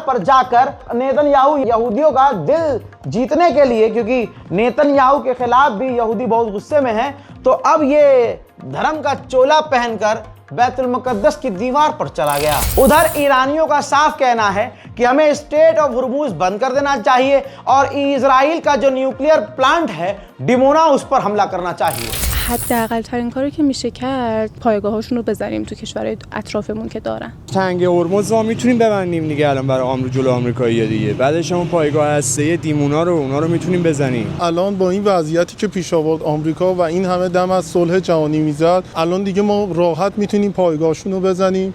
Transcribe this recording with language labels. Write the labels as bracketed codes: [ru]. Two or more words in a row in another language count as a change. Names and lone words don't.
[hi] पर जाकर नेतन्याहू यहूदियों का दिल जीतने के लिए, क्योंकि नेतन्याहू के खिलाफ भी यहूदी बहुत गुस्से में हैं, तो अब ये धर्म का चोला पहनकर बैतुल मुकद्दस की दीवार पर चला गया। उधर ईरानियों का साफ कहना है कि हमें स्टेट ऑफ हुर्मुज बंद कर देना चाहिए और इजराइल का जो [en] nuclear plant [hi] है डिमोना, उस पर हमला करना चाहिए। [fa] حداقل ترین کاری که میشه کرد پایگاهاشون رو بزنیم تو کشورهای اطرافمون که دارن. تنگ هرمز رو میتونیم ببندیم دیگه الان برای جلو آمریکایی‌ها دیگه. بعدش هم پایگاه هسته‌ای دیمونا رو اونا رو میتونیم بزنیم. الان با این وضعیتی که پیش آورد آمریکا و این همه دم از صلح جهانی میزد، الان دیگه ما راحت میتونیم پایگاهشون رو بزنیم.